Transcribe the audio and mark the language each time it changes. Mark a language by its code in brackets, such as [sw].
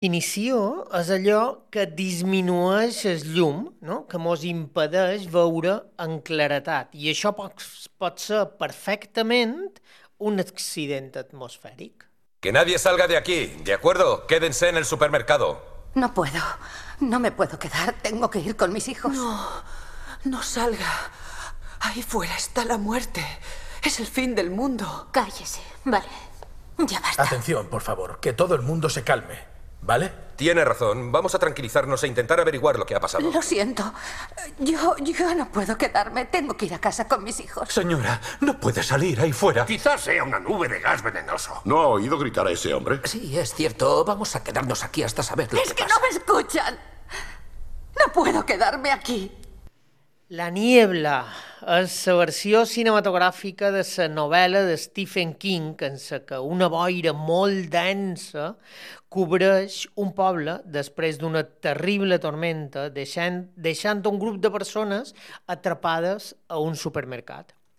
[ca] Inició és allò que disminueix el llum, no? Que mos impedeix veure en claretat. I això pot ser perfectament un accident atmosfèric. [es] Que nadie salga de aquí, ¿de acuerdo? Quédense en el supermercado. No puedo. No me puedo quedar. Tengo que ir con mis hijos. No, no salga. Ahí fuera está la muerte. Es el fin del mundo. Cállese, ¿vale? Ya basta. Atención, por favor, que todo el mundo se calme, ¿vale? Tiene razón. Vamos a tranquilizarnos e intentar averiguar lo que ha pasado. Lo siento. Yo no puedo quedarme. Tengo que ir a casa con mis hijos. Señora, no puede salir ahí fuera. Quizás sea una nube de gas venenoso. ¿No ha oído gritar a ese hombre? Sí, es cierto. Vamos a quedarnos aquí hasta saber lo que ¡Es que no me escuchan! ¡No puedo quedarme aquí! [ca] La niebla és la versió cinematogràfica de la novel·la de Stephen King en la que una boira molt densa cobreix un poble després d'una terrible tormenta deixant un grup de persones atrapades a un supermercat.